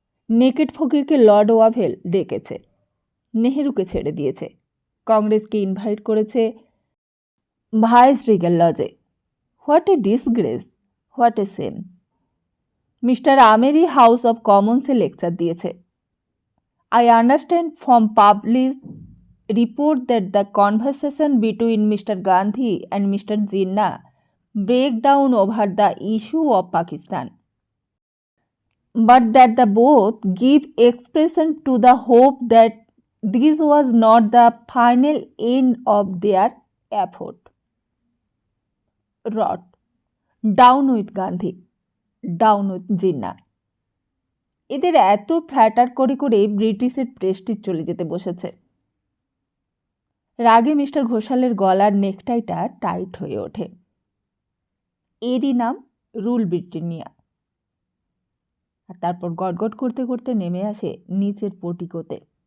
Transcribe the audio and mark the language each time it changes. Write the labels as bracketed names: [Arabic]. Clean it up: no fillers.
[Bangla] Naked ফকিরকে Lord Wavell ডেকেছে, নেহেরুকে ছেড়ে দিয়েছে, কংগ্রেসকে ইনভাইট করেছে ভাইস রিগেল লজে। [English] What a disgrace, what a shame. [Bangla] Mister আমেরি house of কমন্সে lecture দিয়েছে। [English] I understand from publish report that the conversation between Mr. Gandhi and Mr. Jinnah break down over the issue of Pakistan, but that the both give expression to the hope that this was not the final end of their effort. Rot. Down with Gandhi, down with Jinnah. [Bangla] এদের এত platter করে করে ব্রিটিশের Prestige চলে যেতে বসেছে। রাগে mister ঘোষালের গলার নেকটাইটা টাইট হয়ে ওঠে। এরই নাম রুল ব্রিটানিয়া। আর তারপর গটগট করতে করতে নেমে আসে নিচের পোর্টিকোতে।